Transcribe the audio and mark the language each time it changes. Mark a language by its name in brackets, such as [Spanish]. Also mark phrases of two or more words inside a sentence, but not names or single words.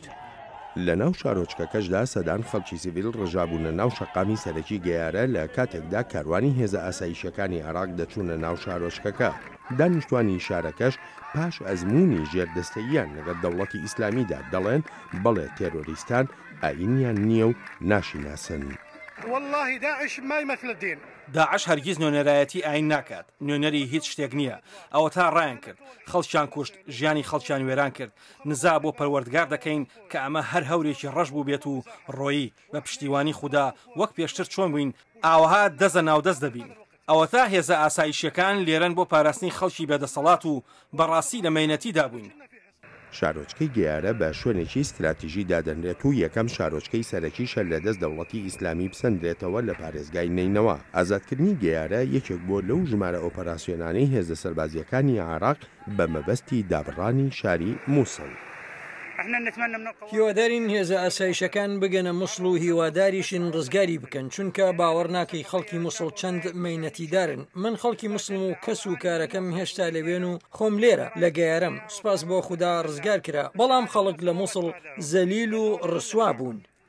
[Central Kurdish] لە ناو شارۆچکەکەشدا سەدان خەڵکی سیڤیل ڕژابوونە ناو شەقامی سەرەکی گەیارە لە کاتێکدا کاروانی هێزە ئاسایشەکانی عێراق دەچوونە ناو شارۆچکەکە. دانیشتوانی شارەکەش پاش ئەزمموی ژێردەستەییان لەگەڵ دەوڵەتی ئیسلامیدا دەڵێن بەڵێ تێرۆریستان ئاینیان نییە و ناشیناسن. [Arabic] والله داعش ما يمثل الدين. [Central Kurdish] داعش هەرگیز نوێنەرایەتی ئاین ناکات. نوێنەری هیچ شتێک نییە. ئەوە تا ڕایان کرد. خەڵکیان کوشت، ژیانی خەڵکیان وێران کرد. نزا بۆ پەروەردگار دەکەین کە ئەمە هەر هەورێکی ڕەش بوو بێت و ڕۆیی بە پشتیوانی خوددا وەک پێشتر چۆن بووین ئاوەها دەزە ناودەست دەبین. ئەوە تا هێزە ئاسایشیەکان لێرەن بۆ پاراستنی خەڵکی بێدەسەڵات و بەڕاستی لە مەینەتیدا بووین. شارۆچکەی گەیارە بە شوێنێکی استراتیژی دادەنرێت و یەکەم شارۆچکەی سەرەکیشە لە دەست دەوڵەتی ئیسلامی بسەندرێتەوە لە پارێزگای نینەوە. ئازادکردنی گەیارە یەکێک بۆ لەو ژمارە ئۆپەراسیۆنانەی هێزە سەربازیەکانی عێراق بە مەبەستی دابڕانی شاری مووسڵ. [Arabic] احنا نتمنى من القوات [Central Kurdish] هیوادارین هێزە ئاسایشەکان بگەنە مووسڵ و هیواداریشن ڕزگاری بکەن چونکە باوەڕ ناکەی خەڵکی مووسڵ چەند مەینەتیدارن من خەڵکی مووسڵم و کەس و کارەکەم هێشتا لەوێن و خۆم لێرە لە گەیارەم سوپاس بۆ خوددا ڕزگار کرا بەڵام خەڵک لە مووسڵ زەلیل و ڕسوا بوون.